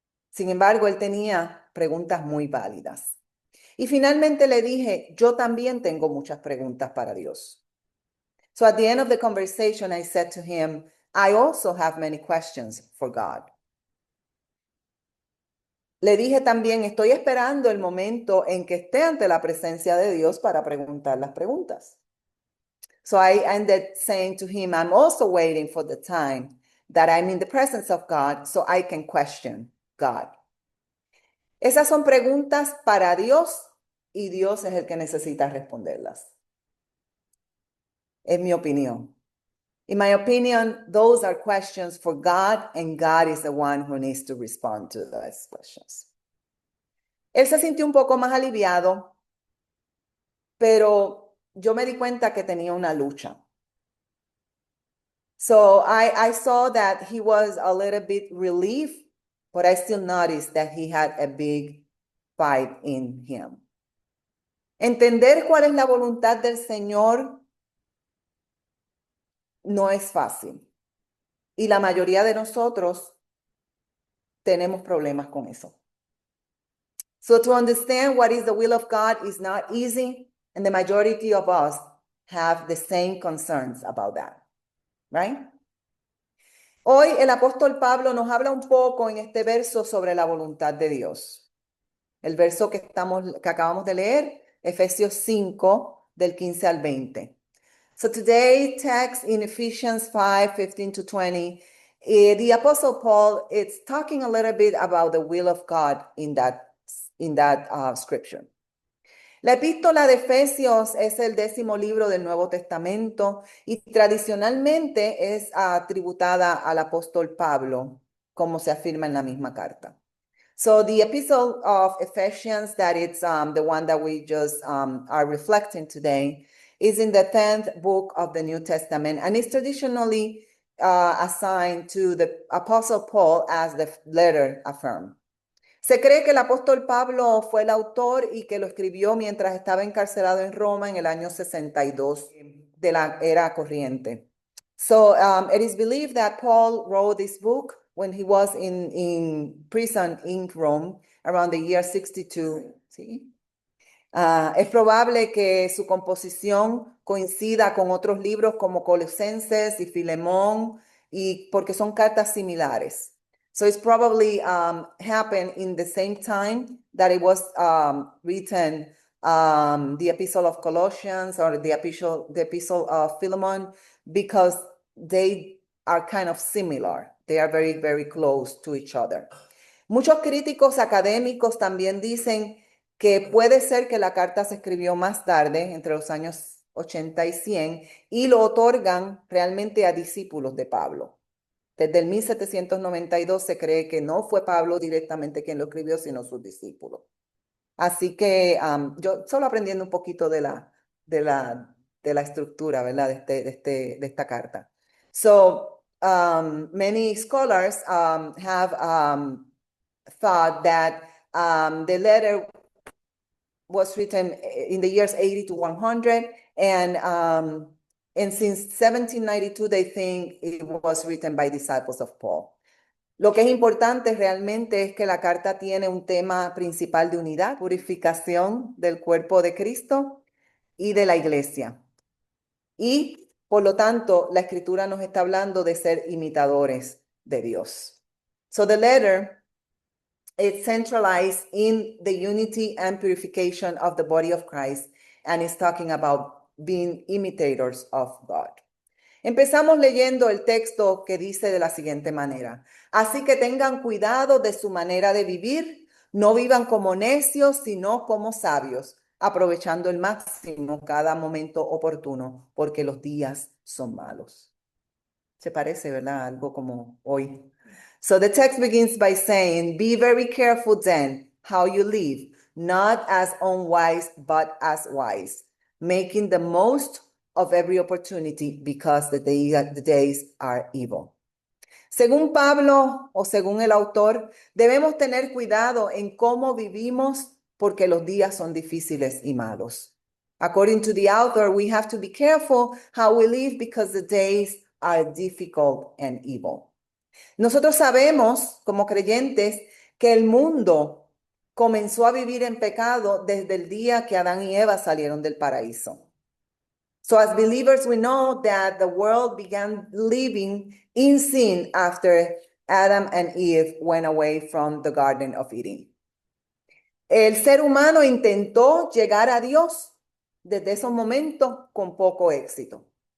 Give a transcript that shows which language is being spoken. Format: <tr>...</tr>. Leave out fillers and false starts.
<es>Sin embargo, él tenía preguntas muy válidas. Y finalmente le dije, yo también tengo muchas preguntas para Dios.</es> <en>So at the end of the conversation, I said to him, I also have many questions for God.</en> <es>Le dije también, estoy esperando el momento en que esté ante la presencia de Dios para preguntar las preguntas.</es> <en>So I ended saying to him, I'm also waiting for the time that I'm in the presence of God so I can question God.</en> <es>Esas son preguntas para Dios y Dios es el que necesita responderlas. Es mi opinión.</es> <en>In my opinion, those are questions for God, and God is the one who needs to respond to those questions.</en> <es>Él se sintió un poco más aliviado, pero yo me di cuenta que tenía una lucha.</es> <en>So I saw that he was a little bit relieved, but I still noticed that he had a big fight in him.</en> <es>Entender cuál es la voluntad del Señor no es fácil. Y la mayoría de nosotros tenemos problemas con eso.</es> <en>So to understand what is the will of God is not easy, and the majority of us have the same concerns about that, right?</en> <es>Hoy el apóstol Pablo nos habla un poco en este verso sobre la voluntad de Dios. El verso que acabamos de leer, Efesios 5, del 15 al 20.</es> <en>So today's text in Ephesians 5:15-20, the Apostle Paul is talking a little bit about the will of God in that scripture.</en> <es>La epístola de Efesios es el 10º libro del Nuevo Testamento y tradicionalmente es atributada al apóstol Pablo, como se afirma en la misma carta.</es> <en>So the epistle of Ephesians, that it's the one that we just are reflecting today, is in the 10th book of the New Testament, and is traditionally assigned to the Apostle Paul as the letter affirmed.</en> <es>Se cree que el apóstol Pablo fue el autor y que lo escribió mientras estaba encarcelado en Roma en el año 62 de la era corriente.</es> <en>So it is believed that Paul wrote this book when he was in prison in Rome around the year 62.</en> <es>¿Sí? Es probable que su composición coincida con otros libros como Colosenses y Filemón, y porque son cartas similares.</es> <en>So it's probably happened in the same time that it was written, the Epistle of Colossians or the Epistle of Philemon, because they are kind of similar. They are very, very close to each other.</en> <es>Muchos críticos académicos también dicen que puede ser que la carta se escribió más tarde, entre los años 80 y 100, y lo otorgan realmente a discípulos de Pablo. Desde el 1792 se cree que no fue Pablo directamente quien lo escribió, sino sus discípulos. Así que yo solo aprendiendo un poquito de la estructura, ¿verdad? De esta carta.</es> <en>So many scholars have thought that the letter was written in the years 80 to 100, and since 1792, they think it was written by disciples of Paul.</en> <es>Lo que es importante realmente es que la carta tiene un tema principal de unidad, purificación del cuerpo de Cristo y de la iglesia. Y, por lo tanto, la escritura nos está hablando de ser imitadores de Dios.</es> <en>So the letter is centralized in the unity and purification of the body of Christ, and is talking about being imitators of God.</en> <es>Empezamos leyendo el texto que dice de la siguiente manera: así que tengan cuidado de su manera de vivir, no vivan como necios, sino como sabios, aprovechando al máximo cada momento oportuno, porque los días son malos. Se parece, ¿verdad? Algo como hoy.</es> <en>So the text begins by saying, be very careful then how you live, not as unwise, but as wise, making the most of every opportunity because the days are evil.</en> <es>Según Pablo o según el autor, debemos tener cuidado en cómo vivimos porque los días son difíciles y malos.</es> <en>According to the author, we have to be careful how we live because the days are difficult and evil.</en> <es>Nosotros sabemos, como creyentes, que el mundo comenzó a vivir en pecado desde el día que Adán y Eva salieron del paraíso.</es> <en>So as believers, we know that the world began living in sin after Adam and Eve went away from the Garden of Eden.</en> <es>El ser humano intentó llegar a Dios desde esos momentos con poco éxito.</es>